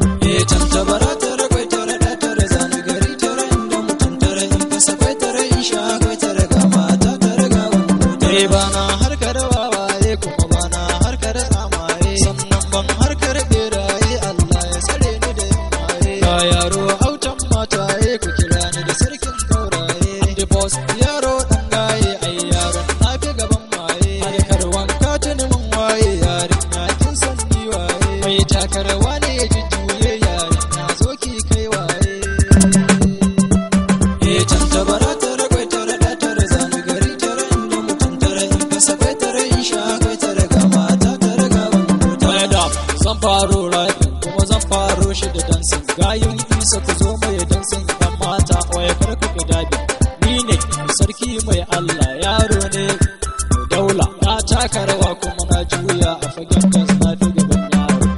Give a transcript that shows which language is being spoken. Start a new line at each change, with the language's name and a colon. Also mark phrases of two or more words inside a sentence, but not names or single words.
Hausa: Eh, tantabara tare kwai tare da tare zane gari tare inda mutum tare in fasa kwai tare in sha kwai tare ga mata tare ga wando. Eh, bana harkar wawaye kuma bana harkar amaye, sannan ban harkar beraye, Allah ya tsare ni da yin maye. Ga yaro autan mataye, ku kira ni da sarkin gauraye.
English: The boss,
Hausa: yaro ɗan gaye, ai yaron na fi gaban maye. Harkar wanka tuni mun waye, yarinya kin san ni waye. Mai takarwa ne ya jujjuye, yarinya zo ki kai waye. Eh, tantabara tare kwai tare da tare zane gari tare inda mutum tare in fasa kwai tare in sha kwai tare ga mata tare ga wando.
English: Head up,
Hausa: zan faro rapping kuma zan faro shi da dancing. Gayun isa ku zo mai dancing, yan mata waya kar ku ki dabi. Ni ne sarki mai Allah, yaro ne mai daula. Na taka rawa kuma na juya a fagen dance, na fi gaban yaro.